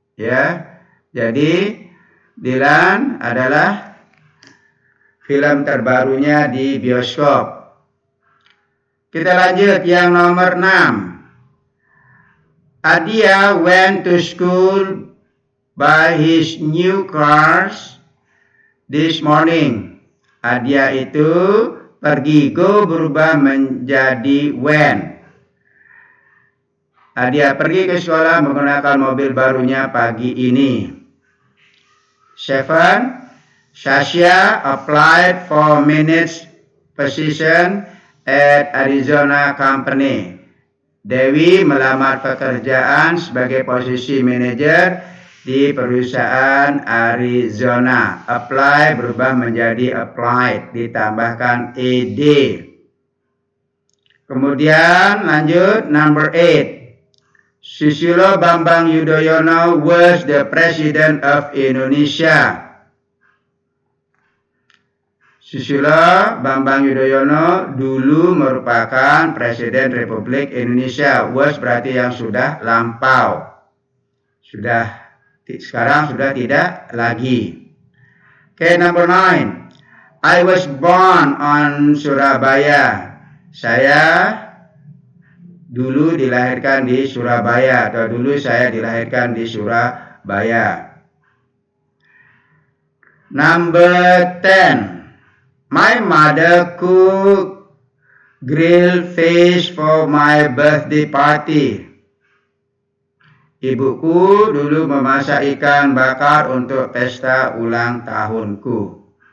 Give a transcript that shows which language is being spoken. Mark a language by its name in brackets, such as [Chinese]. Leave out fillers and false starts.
[Indonesian] Ya, jadi Dylan adalah film terbarunya di bioskop. Kita lanjut yang nomor 6. [English] Adia went to school by his new cars this morning. [Indonesian] Adia itu pergi, go berubah menjadi went. Adia pergi ke sekolah menggunakan mobil barunya pagi ini. 7. [English] Sasha applied for managed position at Arizona Company. [Indonesian] Dewi melamar pekerjaan sebagai posisi manajer di perusahaan Arizona. Apply berubah menjadi applied, ditambahkan ed. Kemudian lanjut [English] number 8. Susilo Bambang Yudhoyono was the President of Indonesia. [Indonesian] Susilo Bambang Yudhoyono dulu merupakan Presiden Republik Indonesia. Was berarti yang sudah lampau. Sekarang sudah tidak lagi. [English] Okay, number 9. I was born on Surabaya. [Indonesian] Saya dulu dilahirkan di Surabaya atau dulu saya dilahirkan di Surabaya. [English] Number 10. My mother cooked grilled fish for my birthday party. [Indonesian] Ibuku dulu memasak ikan bakar untuk pesta ulang tahunku.